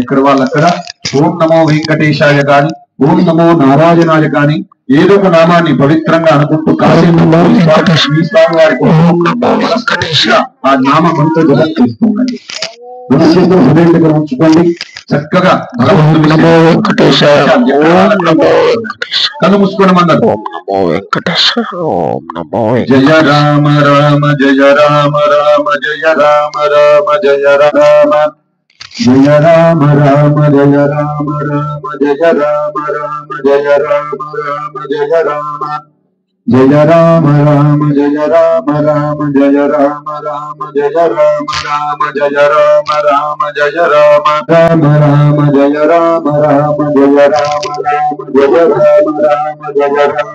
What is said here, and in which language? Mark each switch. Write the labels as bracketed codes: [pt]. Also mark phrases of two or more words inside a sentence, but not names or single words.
[te] ఇక్కడ వాళ్ళు అక్కడ [sa] ఓం నమో వెంకటేశాయ [te] గాని [sa] ఓం నమో నారాయణాయ [te] గాని ఏదో ఒక నామాన్ని పవిత్రంగా అనుకుంటూ కాసేపు మీ స్వామి వారికి ఆ నామంతో జపం చేస్తుండండి. హృదయం దగ్గర ఉంచుకోండి. చక్కగా కళ్ళు మూసుకోవడం అన్నారు. [sa] జయ రామ రామ జయ రామ రామ జయ రామ రామ జయ రామ జయ రామ రామ జయ రామ రామ జయ రామ రామ జయ రామ రామ జయ రామ జయ రామ రామ జయ రామ రామ జయ రామ రామ జయ రామ రామ జయ రామ రామ జయ రామ రామ రామ జయ రామ రామ జయ రామ రామ జయ రామ రామ జయ రామ